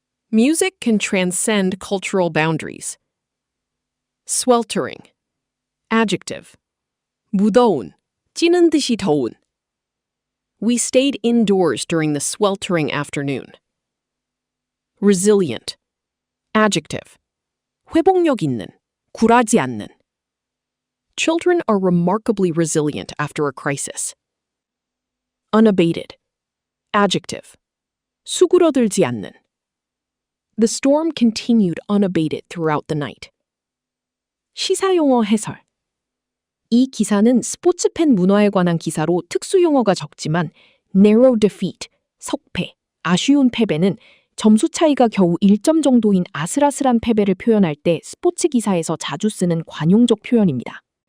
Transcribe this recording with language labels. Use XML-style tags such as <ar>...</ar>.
<en>Music can transcend cultural boundaries. Sweltering. Adjective.</en> <ko>무더운, 찌는 듯이 더운.</ko> <en>We stayed indoors during the sweltering afternoon. Resilient. Adjective.</en> <ko>회복력 있는, 굴하지 않는.</ko> <en>Children are remarkably resilient after a crisis. Unabated. Adjective.</en> <ko>수그러들지 않는.</ko> <en>The storm continued unabated throughout the night.</en> <ko>시사용어 해설. 이 기사는 스포츠팬 문화에 관한 기사로 특수용어가 적지만</ko> <en>narrow defeat,</en> <ko>석패, 아쉬운 패배는 점수 차이가 겨우 1점 정도인 아슬아슬한 패배를 표현할 때 스포츠 기사에서 자주 쓰는 관용적 표현입니다.</ko>